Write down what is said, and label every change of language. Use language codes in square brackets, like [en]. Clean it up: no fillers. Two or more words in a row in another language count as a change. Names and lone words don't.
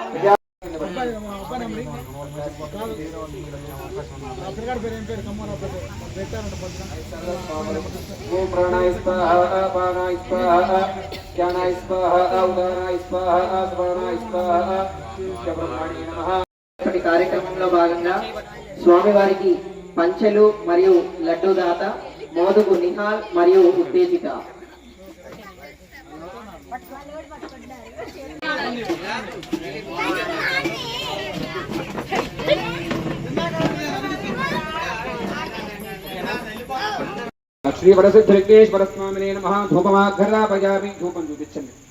[sa] ओम प्राणाय स्वाहा अपानाय स्वाहा ज्ञानाय स्वाहा उदानाय स्वाहा स्वानाय स्वाहा ब्रह्मणे नमः। [te] ఈ కార్యక్రమంలో భాగంగా స్వామివారికి పంచెలు మరియు లడ్డు దాత మోదుగు నిహాల్ మరియు ఉత్తేజిత [sa] श्री वरसिद्धलिंगेश्वर स्वामिने नमः धूपमाघ्रापयामि धूपं చూపించండి